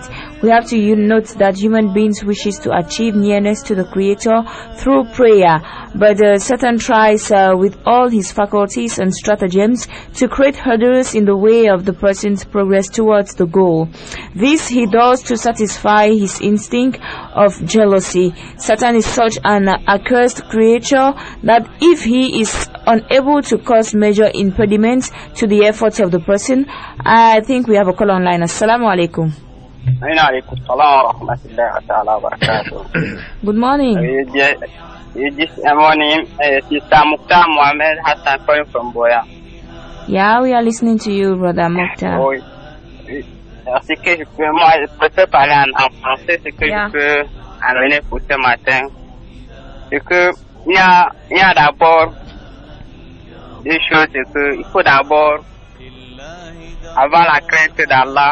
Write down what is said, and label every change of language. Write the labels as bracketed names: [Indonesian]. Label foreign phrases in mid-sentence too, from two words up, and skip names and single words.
[English] We have to note that human beings wishes to achieve nearness to the Creator through prayer, but Satan tries with all his faculties and stratagems to create hurdles in the way of the person's progress towards the goal. This he does to satisfy his instinct of jealousy. Satan is such an accursed creature that if he is unable to cause major impediments to the efforts of the person, I think we have a call online. [Arabic] السلام عليكم. [English] Good morning. This morning, Sister Mukhtar Mohamed Hassan calling from Boya. Yeah, we are listening to you, Brother Mokhtar. [French] Oui. Ce que je peux, moi, je préfère parler en français, ce que je peux amener pour ce matin. C'est que, il y a d'abord deux choses, c'est que, il faut d'abord avoir la crainte d'Allah.